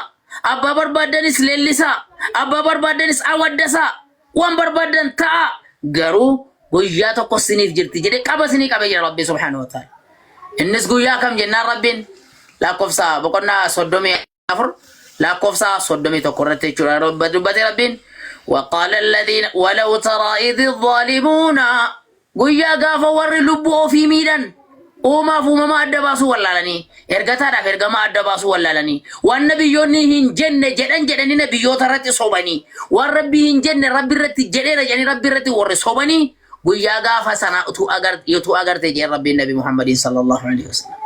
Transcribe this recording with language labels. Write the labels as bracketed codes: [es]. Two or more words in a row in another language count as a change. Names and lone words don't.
[om] Abbaa barbaaddanis leellisaa. Abbaa barbaaddanis awaddasaa. Waan barbaaddan ta'a. Garuu guyyaa tokko siniif jirti jedhee qaba sinii qabee jira Rabbi [ar] سبحانه وتعالى. [om] Innis guyyaa kam jennaan Rabbiin lakkoofsa boqonnaa 34 lakkoofsa 31 irratti jechuudha dubbatee Rabbiin. [ar] وقال الذين ولو ترى إذ الظالمون [om] guyyaa gaafa warri lubbuu ofii miidhan uumaaf uumama adda baasuu wallaalanii ergataadhaaf ergama adda baasuu wallaalanii waan nabiyyoonni hin jenne jedhanii nabiyyoota irratti sobanii waan rabbi hin jenne rabbi irratti jedheera jedhanii rabbi irratti warri sobanii guyyaa gaafa sana utuu agarte jedhe rabbiin nabi Muhammadin [ar] صلى الله عليه وسلم.